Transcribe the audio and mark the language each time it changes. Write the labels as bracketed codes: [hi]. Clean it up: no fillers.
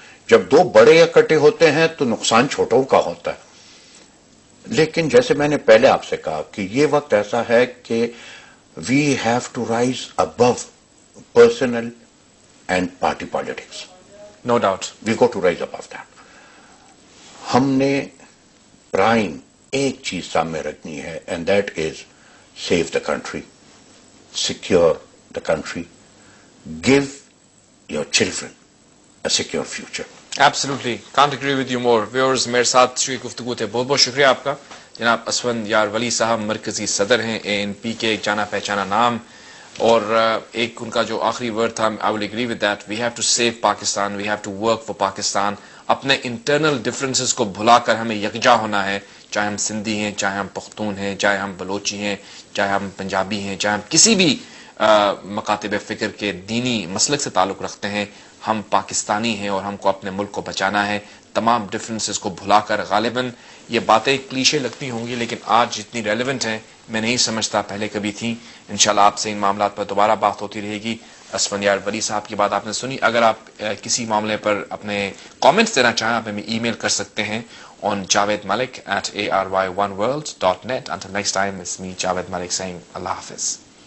[ur] جب دو بڑے اکٹھے ہوتے ہیں تو نقصان چھوٹوں کا ہوتا ہے. لیکن جیسے میں نے پہلے آپ سے کہا کہ یہ وقت ایسا ہے کہ [en] We have to rise above personal and party politics. No doubt we go to rise above that. [ur] ہم نے پرائم ایک چیز سامنے رکھنی ہے, [en] And that is save the country, secure the country, give your children a secure future. Absolutely, can't agree with you more. [ur] Viewers, میرے ساتھ شوئی گفتگو تھے. بہت بہت شکریہ آپ کا جناب اسفند یار ولی صاحب. مرکزی صدر ہیں ANP کے, ایک جانا پہچانا نام. اور ایک ان کا جو آخری ورڈ تھا, [en] I will agree with that, we have to save Pakistan, we have to work for Pakistan. [ur] اپنے انٹرنل ڈفرینسز کو بھلا کر ہمیں یکجا ہونا ہے, چاہے ہم سندھی ہیں, چاہے ہم پختون ہیں, چاہے ہم بلوچی ہیں, چاہے ہم پنجابی ہیں, چاہے ہم کسی بھی مکاتب فکر کے دینی مسلک سے تعلق رکھتے ہیں. ہم پاکستانی ہیں اور ہم کو اپنے ملک کو بچانا ہے. تمام ڈفرینسز کو بھلا کر, غالباً یہ باتیں کلیشے لگتی ہوں گی لیکن آج جتنی ریلیونٹ ہیں میں نہیں سمجھتا پہلے کبھی تھیں. انشاءاللہ آپ سے ان معاملات پر دوبارہ بات ہوتی رہے گی. اسفند یار ولی صاحب کی بات آپ نے سنی. اگر آپ کسی معاملے پر اپنے کامنٹس دینا چاہیں آپ ہمیں ای میل kar sakte hain [en] on [ur] javedmalik@ary1world.net. [en] Until next time, it's me, Javed Malik, saying Allah Hafiz.